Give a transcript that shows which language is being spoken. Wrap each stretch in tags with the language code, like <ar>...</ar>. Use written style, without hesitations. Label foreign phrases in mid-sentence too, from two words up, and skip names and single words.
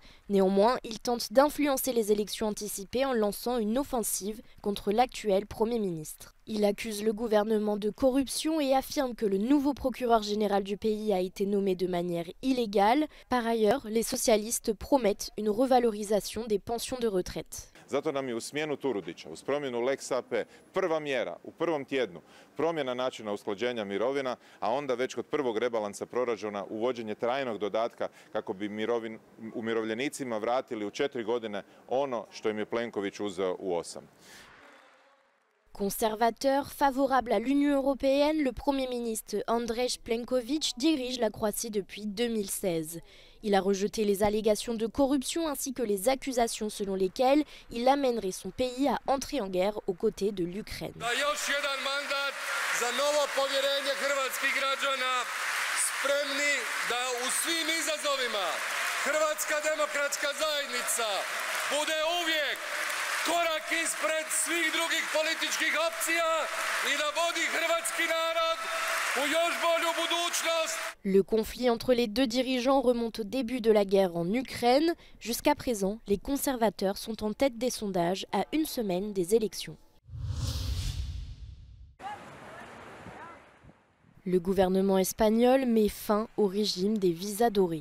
<fr>Néanmoins, il tente d'influencer les élections anticipées en lançant une offensive contre l'actuel Premier ministre. Il accuse le gouvernement de corruption et affirme que le nouveau procureur général du pays a été nommé de manière illégale. Par ailleurs, les socialistes promettent une revalorisation des pensions de retraite.</fr> <hr>Zato nam je u smjenu Turudića, uz promjenu Lex AP, prva mjera u prvom tjednu promjena načina usklađenja mirovina, a onda već kod prvog rebalansa proračuna uvođenje trajnog dodatka kako bi umirovljenicima vratili u 4 godine ono što im je Plenković uzeo u 8.</hr> <fr>Conservateur, favorable à l'Union européenne, le Premier ministre Andrej Plenković dirige la Croatie depuis 2016. Il a rejeté les allégations de corruption ainsi que les accusations selon lesquelles il amènerait son pays à entrer en guerre aux côtés de l'Ukraine.</fr> <hr>korak ispred svih drugih političkih opcija I da vodi hrvatski narod u još bolju budućnost.</hr> <fr>Le conflit entre les deux dirigeants remonte au début de la guerre en Ukraine. Jusqu'à présent, les conservateurs sont en tête des sondages à une semaine des élections. Le gouvernement espagnol met fin au régime des visas dorés.</fr>